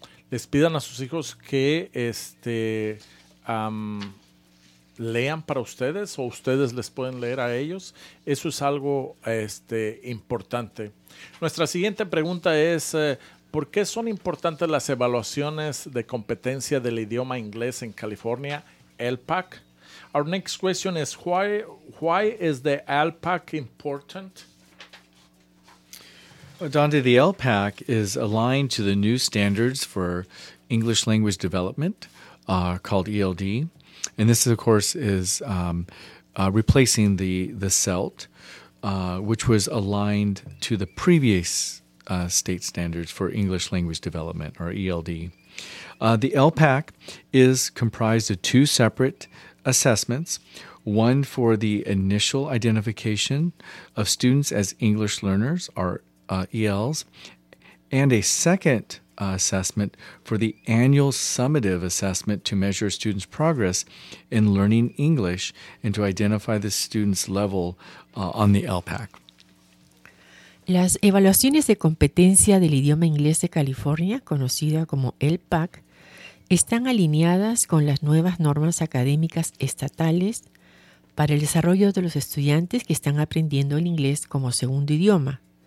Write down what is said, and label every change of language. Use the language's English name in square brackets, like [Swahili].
[Spanish] Les pidan a sus hijos que lean para ustedes o ustedes les pueden leer a ellos. Eso es algo importante. Nuestra siguiente pregunta es... ¿Por qué son importantes las evaluaciones de competencia del idioma inglés en California, LPAC? [English] Our next question is, why is the LPAC important? Well, Dante, the LPAC is aligned to the new standards for English language development called ELD. And this, of course, is replacing the CELT, which was aligned to the previous state standards for English language development, or ELD. The LPAC is comprised of two separate assessments, one for the initial identification of students as English learners, or ELs, and a second assessment for the annual summative assessment to measure students' progress in learning English and to identify the students' level on the LPAC. [Spanish] Las evaluaciones de competencia del idioma inglés de California, conocida como LPAC, están alineadas con las nuevas normas académicas estatales para el desarrollo de los estudiantes que están aprendiendo el inglés como segundo idioma.